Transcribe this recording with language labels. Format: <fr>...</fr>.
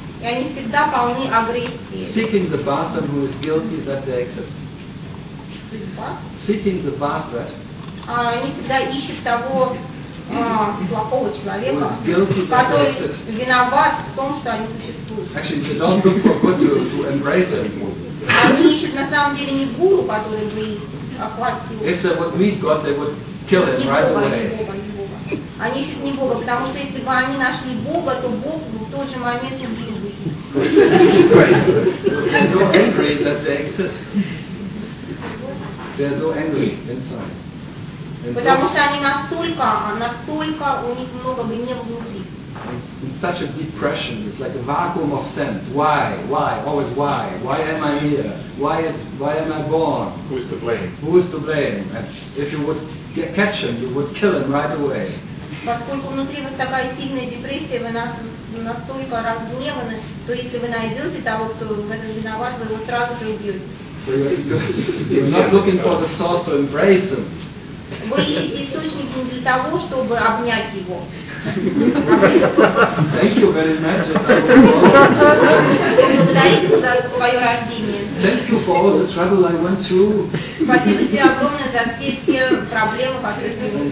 <ru>И они всегда полны агрессии.</ru> <en>Seeking the bastard who is guilty that they exist. Seeking the bastard.</en> <ru>Они всегда ищут того плохого человека, который виноват в том, что они существуют.</ru> <en>Actually, they don't look for good to embrace him.</en> <ru>Они ищут на самом деле не гуру, который бы охватил.</ru> <en>If they would meet God, they would kill him right away.</en> <ru>Они ищут не Бога, потому что если бы они нашли Бога, то Бог в тот же момент убил бы их.</ru> <en>They're so angry that they exist. They're so angry inside.</en> <ru>Потому что они настолько у них много гнева внутри.</ru> <en>in such a depression. It's like a vacuum of sense. Why? Always why? Why am I here? Why am I born? Who is to blame? And if you would catch him, you would kill him right away.</en> <ru>Поскольку внутри вас такая сильная депрессия, вы настолько разгневаны, то если вы найдете того, кто в этом виноват, вы его сразу же убьете.</ru> <en>You're not looking for the source to embrace him.</en> <ru>Вы ищете источник не для того, чтобы обнять его.</ru> <en>Thank you very much.</en> <ru>Благодарите за свое рождение.</ru> <en>Thank you for all the trouble I went through.</en> <ru>Спасибо тебе огромное за все те проблемы, которые ты имел.</ru>